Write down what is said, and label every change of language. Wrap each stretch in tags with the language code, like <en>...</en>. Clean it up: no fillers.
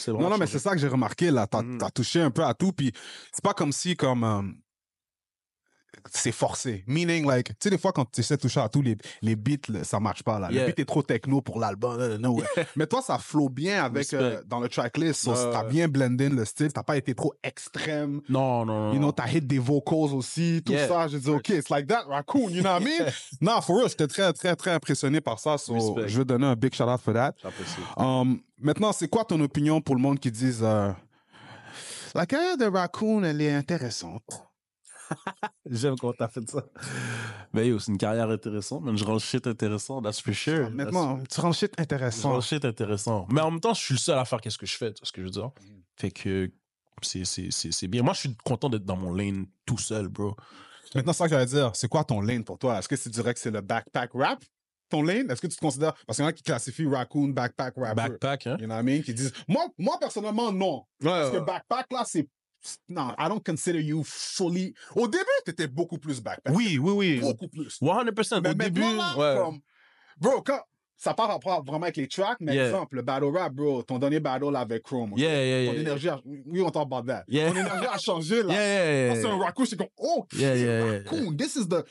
<fr>Non, mais c'est ça que j'ai remarqué, là. T'as touché un peu à tout, puis c'est pas comme si, c'est forcé.</fr> <en>Meaning, like,</en> <fr>tu sais, des fois, quand tu essaies de toucher à tous les beats, là, ça marche pas, là. Le beat est trop techno pour l'album. Mais toi, ça flow bien avec, dans le tracklist. T'as bien blendé le style. T'as pas été trop extrême. Non.</fr> <en>You know,</en> <fr>t'as hit des vocals aussi, tout ça. J'ai dit,</fr> <en>OK, it's like that, Raccoon, you know what I mean?</en> <fr>Non,</fr> <en>for real,</en> <fr>j'étais très, très, très impressionné par ça.</fr> <en>So,</en> <fr>je veux donner un</fr> <en>big shout-out for that.</en> <fr>J'apprécie. Maintenant, c'est quoi ton opinion pour le monde qui disent, la carrière de Raccoon, elle est intéressante? J'aime quand t'as fait ça. Mais yo, c'est une carrière intéressante, mais je rends le shit intéressant,</fr> <en>that's for sure.</en> <fr>Honnêtement, tu rends le shit intéressant. Je rends le shit intéressant. Mais en même temps, je suis le seul à faire qu'est-ce que je fais, tu vois ce que je veux dire? Fait que C'est bien. Moi, je suis content d'être dans mon lane tout seul, bro. Maintenant, c'est ça que j'allais dire. C'est quoi ton lane pour toi? Est-ce que tu dirais que c'est le backpack rap? Ton lane? Est-ce que tu te considères... Parce qu'il y en a qui classifient Raccoon backpack rapper. Backpack, hein?</fr> <en>You know what I mean? Qui disent...</en> <fr>Moi personnellement, non. Parce que backpack, là, c'est...</fr> <en>Non, I don't consider you fully...</en> <fr>Au début, t'étais beaucoup plus backpack. Oui. Beaucoup plus. 100%. Mais Au début, maintenant, là, comme... Bro, quand... Ça part rapport vraiment avec les tracks, mais exemple, le battle rap, bro, ton dernier battle là, avec Chrome. Okay? Ton énergie a... Oui, on</fr> <en>talk about that.</en> <fr>Ton énergie a changé, là. C'est un Raccoon, c'est comme, oh, Raccoon,</fr> <en>this is the...</en>